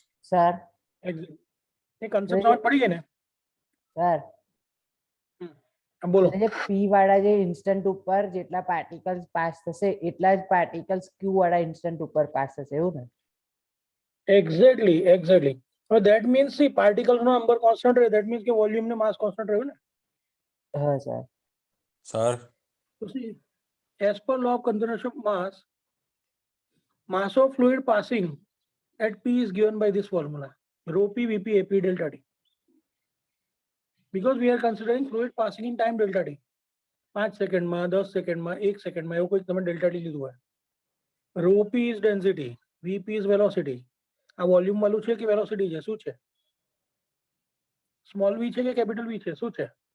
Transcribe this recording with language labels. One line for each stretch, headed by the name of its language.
Gujarati: Sir
English: Exactly.
Gujarati: એ concept સમજ પડી ગઈ ને? સર બોલો. એટલે જે પી વાળા જે ઇન્સ્ટન્ટ ઉપર જેટલા પાર્ટિકલ્સ પાસ થશે એટલા જ પાર્ટિકલ્સ ક્યુ વાળા ઇન્સ્ટન્ટ ઉપર પાસ થશે એવું ને?
English: Exactly. So that means see particles નો number constant રહે, that means કે volume ને mass constant
Gujarati: રહ્યું ને? હા sir. Sir
English: So see, as per law of conservation of mass of fluid passing at P is given by this formula, rho P Vp Ap delta T. Because we are considering fluid passing in time delta T.
Gujarati: 5 સેકન્ડમાં 10 સેકન્ડમાં 1 સેકન્ડમાં એવું કોઈ તમે delta T લીધું હોય.
English: rho P is density, Vp is velocity.
Gujarati: આ volume વાળું છે કે વેલોસિટી છે? શું છે? સ્મોલ v છે કે કેપિટલ v છે? શું છે?